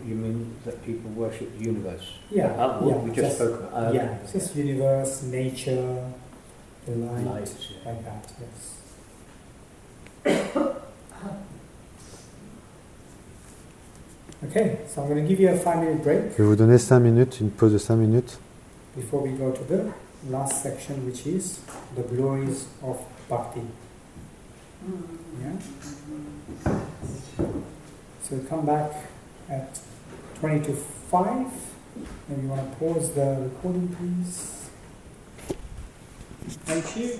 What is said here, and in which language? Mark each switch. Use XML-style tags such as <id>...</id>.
<en>You mean that people worship the universe? Yeah, we just spoke about. Yeah, just universe, nature, the light, yeah. like that. Yes. Okay, so I'm going to give you a 5-minute break.</en> <fr>Je vais vous donner 5 minutes, une pause de 5 minutes.</fr> <en>Before we go to the last section, which is the glories of bhakti. Yeah. So we come back at 20 to 5. And you want to pause the recording, please. Thank you.</en>